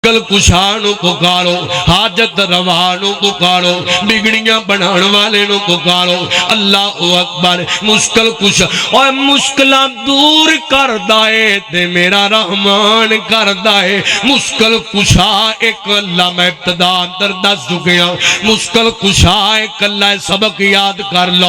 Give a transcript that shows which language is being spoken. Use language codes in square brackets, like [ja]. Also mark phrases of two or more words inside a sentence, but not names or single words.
[pa] مشکل کشا نو پکارو، حاجت روا نو پکارو، بگڑیاں بنان والے نو پکارو۔ [ar] اللہ اکبر۔ [pa] مشکل کشا اور مشکلہ دور کر دائے تے میرا رحمان کر دائے۔ مشکل کشا ایک اللہ میں ابتدا اندر دس چکیا، مشکل کشا ایک اللہ [ur] سبق یاد کر لو۔